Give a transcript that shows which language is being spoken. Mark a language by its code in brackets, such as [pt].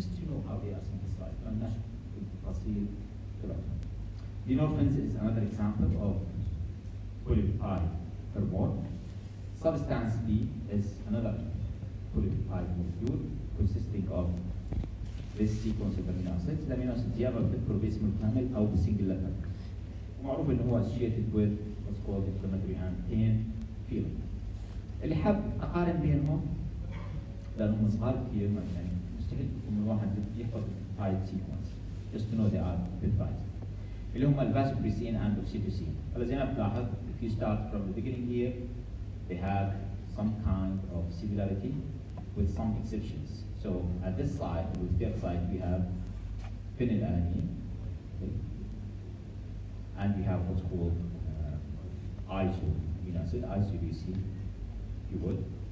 [en] Just to know how they are synthesized. I'm not proceed to that. Dynorphins is another example of polypeptide hormone. Substance B is another polypeptide molecule consisting of this sequence of amino acids. The amino acids [ar] يا اما بتذكر باسم الكامل او بسنجل letter. ومعروف انه هو [en] associated with what's called inflammatory and pain feeling. [ar] اللي حاب اقارن بينهم لانهم صغار كثير يعني مستحيل يكون الواحد يحفظ البيبتايد سيكونس [en] just to know they are peptides. [ar] اللي هم الفازوبريسين [en] and oxytocin. [ar] هلا زي ما بتلاحظ [en] if you start from the beginning here they have some kind of similarity with some exceptions. So at this side, with their side, we have phenylalanine, okay? And we have what's called iso amino acid, isoleucine, if you would.